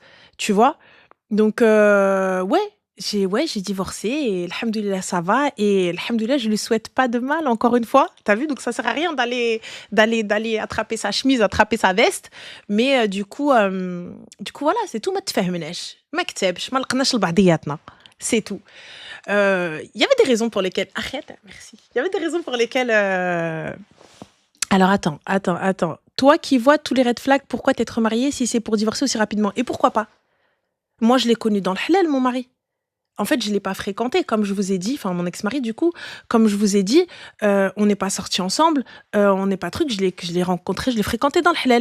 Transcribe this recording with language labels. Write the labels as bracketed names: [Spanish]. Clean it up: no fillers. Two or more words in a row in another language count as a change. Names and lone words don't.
[French] Tu vois? Donc ouais, j'ai divorcé et alhamdoulilah ça va et alhamdoulilah je lui souhaite pas de mal encore une fois. T'as vu? Donc ça sert à rien d'aller attraper sa chemise, attraper sa veste, mais du coup voilà, c'est tout. [Arabic] ما تفهمناش ما كتبش ما لقناش لبعضياتنا. [French] C'est tout. Il y avait des raisons pour lesquelles. Arrête, merci. Il y avait des raisons pour lesquelles. Alors attends. Toi qui vois tous les [English] red flags, [French] pourquoi t'être mariée si c'est pour divorcer aussi rapidement? Et pourquoi pas? Moi, je l'ai connu dans le halal, mon mari. En fait, je l'ai pas fréquenté, comme je vous ai dit, enfin mon ex-mari du coup, comme je vous ai dit, on n'est pas sortis ensemble, on n'est pas truc, je l'ai rencontré, je l'ai fréquenté dans le halal.